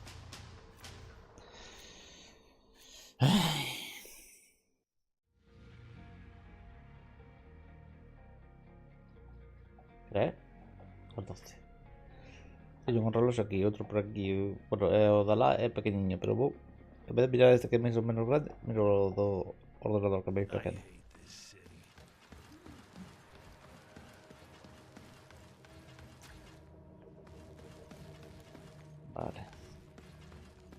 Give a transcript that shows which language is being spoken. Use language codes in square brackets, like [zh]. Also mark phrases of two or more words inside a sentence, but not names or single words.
[gl] É? Os 12. Teño un reloj aquí, outro por aquí. Bueno, o da lá é pequeniño, pero vou. En vez de mirar este que é máis ou menos grande, miro o do ordenador que é máis [en] I [gl] pequeno. [en] hate this city. [gl] Vale.